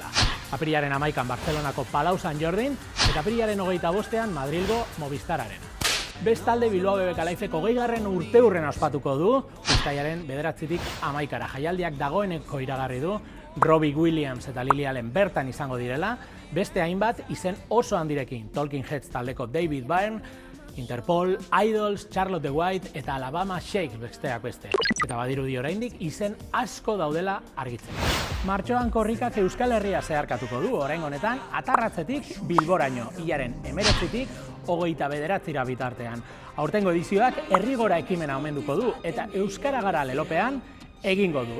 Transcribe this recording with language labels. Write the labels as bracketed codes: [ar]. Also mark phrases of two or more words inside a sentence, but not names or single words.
[eu] Apirilaren 11an Bartzelonako Palau San Jordin eta apirilaren 25an Madrilgo Movistararen. Bestalde Bilbao BBK Lifeko 20. urteurrena ospatuko du, uztailaren 9tik 11kara. Jaialdiak dagoeneko iragarri du, Robbie Williams eta Lily Allen bertan izango direla, beste hainbat izen oso handirekin, Talking Heads taldeko David Byrne, Interpol, Idols, Charlotte the White eta Alabama Shakes besteak beste. Eta badirudi oraindik izen asko daudela argitzen. Martxoan korrikak Euskal Herria zeharkatuko du, orain honetan Atarratzetik Bilboraino, hilaren 19tik 29 bitartean. Aurtengo edizioak herrigora ekimena omenduko du eta Euskara Gara lelopean egingo du.